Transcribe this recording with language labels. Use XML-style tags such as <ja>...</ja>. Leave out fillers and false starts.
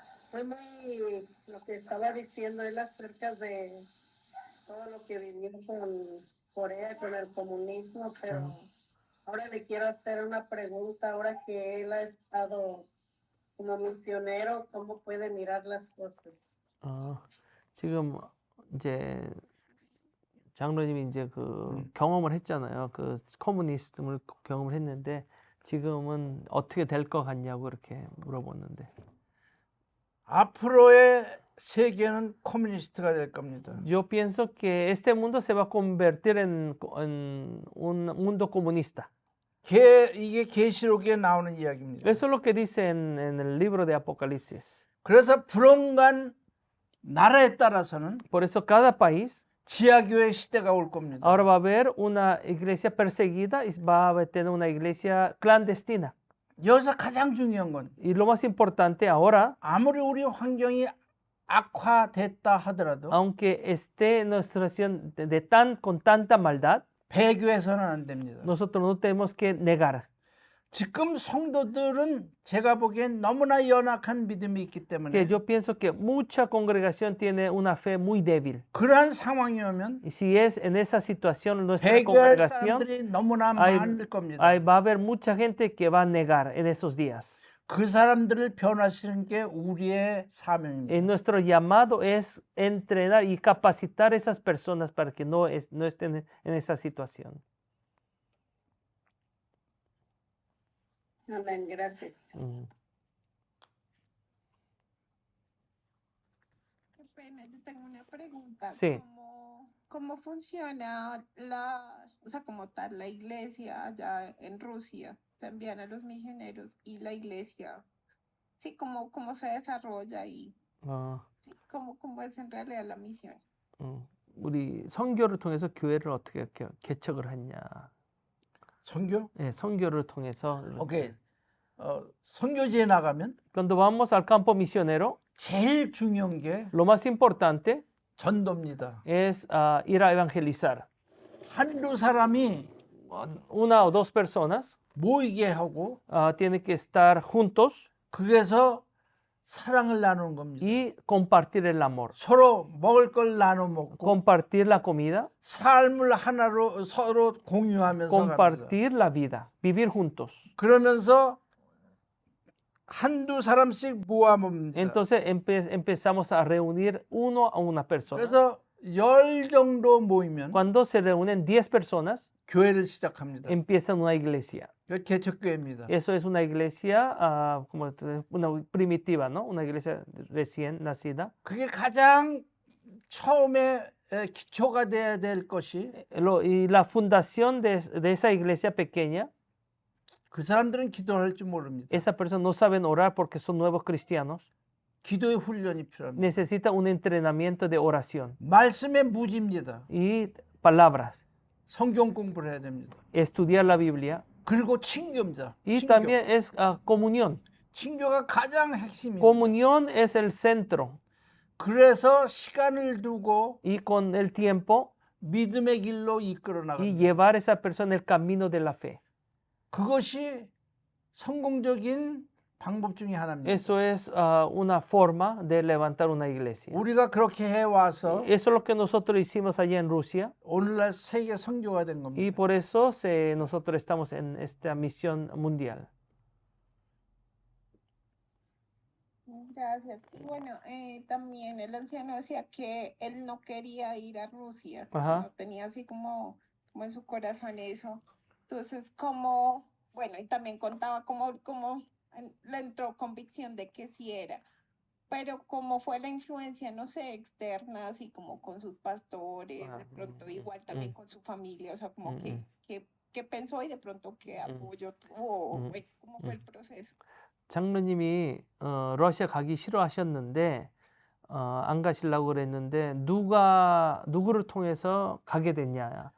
<es>Fue muy lo que estaba diciendo él acerca de todo lo que vivió con Corea, con el comunismo, pero ahora le quiero hacer una pregunta, ahora que él ha estado como misionero, ¿cómo puede mirar las cosas?</es> <ko>지금 이제 장로님이 이제 그 경험을 했잖아요. 그 커뮤니즘을 경험을 했는데 지금은 어떻게 될 것 같냐고 이렇게 물어보는데. 앞으로의 세계는 커뮤니스트가 될 겁니다.</ko> <es>Yo pienso que este mundo se va a convertir en un mundo comunista.</es> <ko>이게 계시록에 나오는 이야기입니다.</ko> <es>Eso es lo que dice en el libro de Apocalipsis.</es> <ko>그래서 불언간 나라에 따라서는</ko> <es>Por eso cada país</es> <ko>지하교회 시대가 올 겁니다.</ko> <es>ahora va a haber una iglesia perseguida y va a tener una iglesia clandestina.</es> <ko>여기서 가장 중요한 건</ko> <es>Y lo más importante ahora,</es> <ko>아무리 우리 환경이 악화됐다 하더라도</ko> <es>aunque esté nuestra situación con tanta maldad,</es> <ko>배교해서는 안 됩니다.</ko> <es>nosotros no tenemos que negar.</es> <ko>지금 성도들은 제가 보기엔 너무나 연약한 믿음이 있기</ko> <es>Que</es> <ko>때문에</ko> <es>yo pienso que mucha congregación tiene una fe muy débil.</es> <ko>그러한 상황이 오면</ko> <es>Y si es en esa situación nuestra</es> <ko>배교할</ko> <es>congregación,</es> <ko>사람들이 너무나</ko> <es>hay-</es> <ko>많을 겁니다.</ko> <es>va a haber mucha gente que va a negar en esos días.</es> <ko>그 사람들을 변화시키는 게 우리의 사명입니다.</ko> <es>Y nuestro llamado es entrenar y capacitar a esas personas para que no estén en esa situación. Amén, gracias. Qué pena, yo tengo una pregunta. Sí. ¿Cómo funciona o sea, como tal, la iglesia allá en Rusia? Se envían a los misioneros y la iglesia, sí, cómo se desarrolla y sí, cómo es en realidad la misión.</es> <ko>우리 선교를 통해서 교회를 어떻게 개척을 했냐. 선교? 네, 선교를 통해서. 오케이. 선교지에 나가면</ko> <es>Cuando vamos al campo misionero,</es> <ko>제일 중요한 게</ko> <es>lo más importante</es> <ko>전도입니다.</ko> <es>es ir a evangelizar.</es> <ko>한두 사람이</ko> <es>Una o dos personas</es> <ko>모이게 하고</ko> <es>tienen que estar juntos</es> <ko>그래서 사랑을 나누는 겁니다.</ko> <es>y compartir el amor.</es> <ko>서로 먹을 걸 나눠 먹고</ko> <es>Compartir la comida,</es> <ko>삶을 하나로 서로 공유하면서 갑니다.</ko> <es>compartir la vida, vivir juntos.</es> <ko>그러면서 한두 사람씩 모아봅니다.</ko> <es>Entonces empezamos a reunir uno a una persona.</es> <ko>그래서 10 정도 모이면</ko> <es>Cuando se reúnen 10 personas,</es> <ko>교회를 시작합니다.</ko> <es>empiezan una iglesia.</es> <ko>개척교회입니다.</ko> <es>Eso es una iglesia como una primitiva, ¿no? Una iglesia recién nacida.</es> <ko>그게 가장 처음에 기초가 돼야 될 것이</ko> <es>Y la fundación de esa iglesia pequeña,</es> <ko>그 사람들은 기도할 줄 모릅니다.</ko> <es>esas personas no saben orar porque son nuevos cristianos.</es> <ko>기도의 훈련이 필요합니다.</ko> <es>Necesita un entrenamiento de oración</es> <ko>말씀의 무지입니다.</ko> <es>y palabras.</es> <ko>성경 공부를 해야 됩니다.</ko> <es>Estudiar la Biblia.</es> <ko>그리고 친교입니다.</ko> <es>Y</es> <ko>친교.</ko> <es>también es comunión.</es> <ko>친교가 가장 핵심입니다.</ko> <es>Comunión es el centro.</es> <ko>그래서 시간을 두고</ko> <es>Y con el tiempo</es> <ko>믿음의 길로 이끌어</ko> <es>y</es> <ko>나갑니다.</ko> <es>llevar a esa persona el camino de la fe.</es> <ko>그것이 성공적인 방법 중에 하나입니다.</ko> <es>Eso es una forma de levantar una iglesia.</es> <ko>우리가 그렇게 해와서</ko> <es>Eso es lo que nosotros hicimos allá en Rusia</es> <ko>오늘날 세계 선교가 된</ko> <es>y</es> <ko>겁니다.</ko> <es>por eso nosotros estamos en esta misión mundial. Gracias. Y bueno, también el anciano decía que él no quería ir a Rusia, Ajá. no tenía así como en su corazón eso. Entonces, como, bueno, y también contaba como le entró convicción de que sí era, pero como fue la influencia, no sé, externa, así como con sus pastores, de pronto igual también con su familia, o sea, como que pensó y de pronto qué apoyo tuvo, o cómo fue el proceso.</es> <ko>장로님이 러시아 가기 싫어하셨는데 안 가시려고 그랬는데 누구를 통해서 가게 됐냐?</ko>